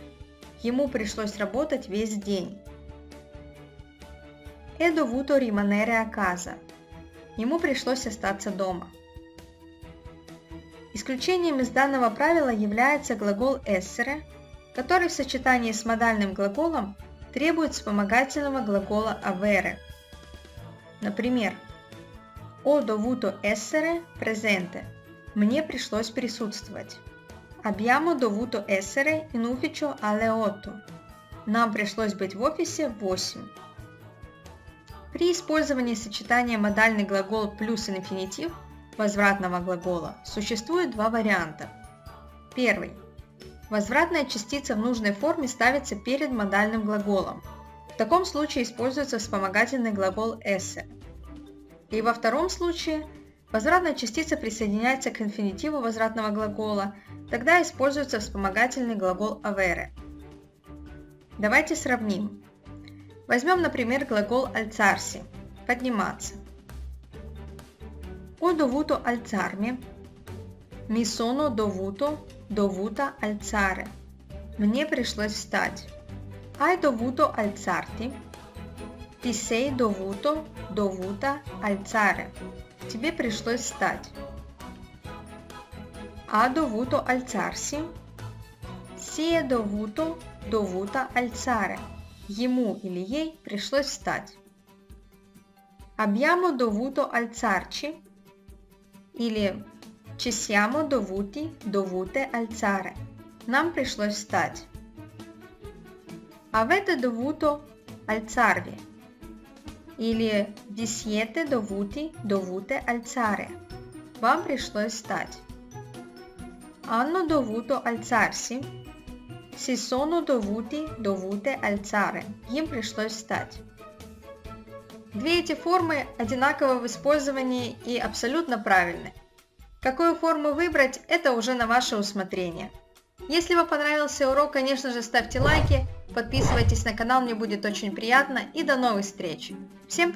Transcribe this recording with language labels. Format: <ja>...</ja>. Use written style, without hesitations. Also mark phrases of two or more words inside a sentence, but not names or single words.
<ru>Ему пришлось работать весь день.</ru> <it>È dovuto rimanere a casa.</it> <ru>Ему пришлось остаться дома. Исключением из данного правила является глагол essere, который в сочетании с модальным глаголом требует вспомогательного глагола avere.</ru> <it>Например, Ho dovuto essere presente.</it> <ru>Мне пришлось присутствовать.</ru> <it>Abbiamo dovuto essere in ufficio alle 8.</it> <ru>Нам пришлось быть в офисе в 8. При использовании сочетания модальный глагол плюс инфинитив возвратного глагола существует два варианта. Первый. Возвратная частица в нужной форме ставится перед модальным глаголом. В таком случае используется вспомогательный глагол essere. И во втором случае возвратная частица присоединяется к инфинитиву возвратного глагола, тогда используется вспомогательный глагол avere. Давайте сравним. Возьмем, например, глагол alzarsi – подниматься.</ru> <it>Ho dovuto alzarmi. Mi sono dovuta alzare.</it> <ru>Мне пришлось встать.</ru> <it>Hai dovuto alzarti. Ti sei dovuta alzare.</it> <ru>Тебе пришлось встать.</ru> <it>ha dovuto alzarsi, si è dovuta alzare.</it> <ru>Ему или ей пришлось встать.</ru> <it>Abbiamo dovuto alzarci или ci siamo dovute alzare.</it> <ru>Нам пришлось встать.</ru> <it>Avete dovuto alzarvi или vi siete dovute alzare.</it> <ru>Вам пришлось встать.</ru> <it>Hanno dovuto alzarsi, si sono dovute alzare.</it> <ru>Им пришлось встать. Две эти формы одинаковы в использовании и абсолютно правильны. Какую форму выбрать, это уже на ваше усмотрение. Если вам понравился урок, конечно же, ставьте лайки, подписывайтесь на канал, мне будет очень приятно, и до новых встреч.</ru>